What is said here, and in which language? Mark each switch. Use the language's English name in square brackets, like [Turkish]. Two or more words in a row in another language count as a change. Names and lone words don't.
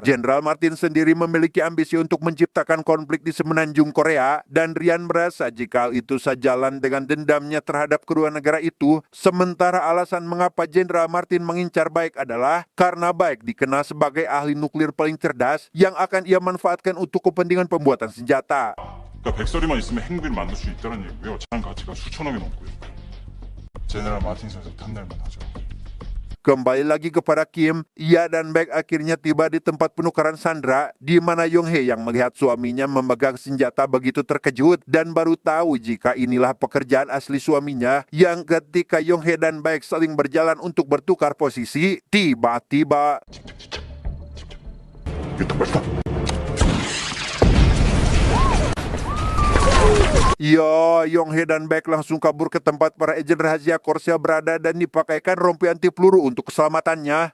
[Indonesian] Jenderal Martin sendiri memiliki ambisi untuk menciptakan konflik di semenanjung Korea, dan Ryan merasa jika hal itu sejalan dengan dendamnya terhadap kedua negara itu. Sementara alasan mengapa Jenderal Martin mengincar Baek adalah karena Baek dikenal sebagai ahli nuklir paling cerdas yang akan ia manfaatkan untuk kepentingan pembuatan senjata. [Korean] 그러니까 백설이만 있으면 핵무기를 만들 수 있다는 얘기고요. 자산 가치가 수천억이 넘고요. 제네럴 마틴 선수 탐낼만 하죠. [Indonesian] Kembali lagi kepada Kim, ia dan Baek akhirnya tiba di tempat penukaran sandera, di mana Yong-hee yang melihat suaminya memegang senjata begitu terkejut dan baru tahu jika inilah pekerjaan asli suaminya. Yang ketika Yong-hee dan Baek saling berjalan untuk bertukar posisi, tiba-tiba Yong-hee dan Baek langsung kabur ke tempat para agen rahasia Korsel berada dan dipakaikan rompi anti peluru untuk keselamatannya.